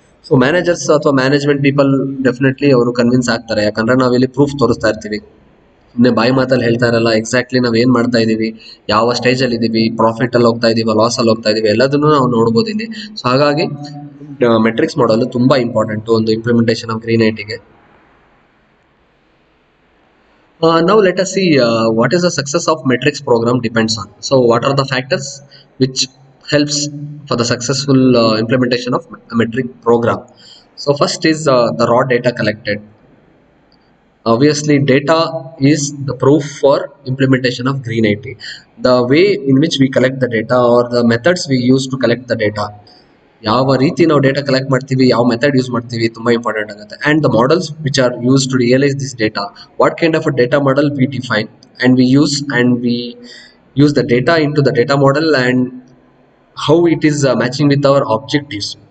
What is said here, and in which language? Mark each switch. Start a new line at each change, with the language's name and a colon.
Kannada: So managers ಅಥವಾ management people definitely ಅವರು convince ಆಗ್ತಾರೆ, ಯಾಕಂದ್ರೆ ನಾವಿಲ್ಲಿ ಪ್ರೂಫ್ ತೋರಿಸ್ತಾ ಇರ್ತೀವಿ. ಸುಮ್ಮನೆ ಬಾಯಿ ಮಾತಲ್ಲಿ ಹೇಳ್ತಾ ಇರಲ್ಲ, ಎಕ್ಸಾಕ್ಟ್ಲಿ ನಾವು ಏನ್ ಮಾಡ್ತಾ ಇದೀವಿ, ಯಾವ ಸ್ಟೇಜ್ ಅಲ್ಲಿ ಇದೀವಿ, ಪ್ರಾಫಿಟ್ ಅಲ್ಲಿ ಹೋಗ್ತಾ ಇದೀವಿ, ಲಾಸ್ ಅಲ್ಲಿ ಹೋಗ್ತಾ ಇದೀವಿ, ಎಲ್ಲದನ್ನು ನಾವು ನೋಡ್ಬೋದು ಇಲ್ಲಿ. ಸೊ ಹಾಗಾಗಿ ಮೆಟ್ರಿಕ್ಸ್ ಮಾಡಲ್ ತುಂಬಾ ಇಂಪಾರ್ಟೆಂಟ್ ಒಂದು implementation of green ಐಟಿಗೆ.
English: Now let us see what is the success of metrics program depends on. So what are the factors which helps for the successful implementation of a metric program? So first is the raw data collected. Obviously data is the proof for implementation of green IT. The way in which we collect the data or the methods we use to collect the data,
Kannada: ಯಾವ ರೀತಿ ನಾವು data collect ಮಾಡ್ತೀವಿ, ಯಾವ method use ಮಾಡ್ತೀವಿ, ತುಂಬಾ important ಆಗುತ್ತೆ.
English: And the models which are use to realise this data, what kind of a data model we define and we use the data into the data model and how it is matching with our objectives.